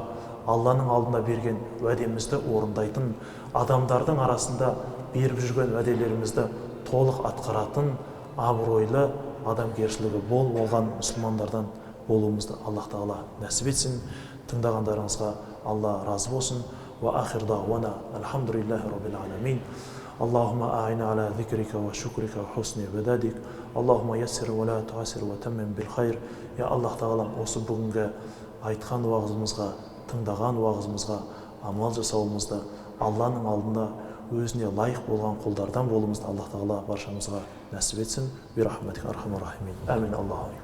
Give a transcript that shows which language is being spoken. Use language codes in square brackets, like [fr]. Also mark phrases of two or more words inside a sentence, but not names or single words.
[kk] Алланың алдына берген уәдемізді орындайтын, адамдардың арасында беріп жүрген уәделерімізді толық атқаратын, абыройлы, адамгершілігі бол болған мұсылмандардан болуымызды Аллах тағала нәсіп етсін. Тыңдағандарыңызға Алла разы болсын. [ar] وآخر دعوانا الحمد لله رب العالمين. اللهم أعنا على ذكرك وشكرك وحسن عبادتك اللهم يسر ولا تعسر وتمم بالخير يا الله [kk] тағалам осы бүгінгі айтқан уағызымызға тыңдаған уағызымызға амал жасауымызды Алланың алдында өзіне лайық болған құлдардан болуымызды Аллах тағала баршамызға нәсіп етсін. [ar] برحمتك أرحم الراحمين آمين الله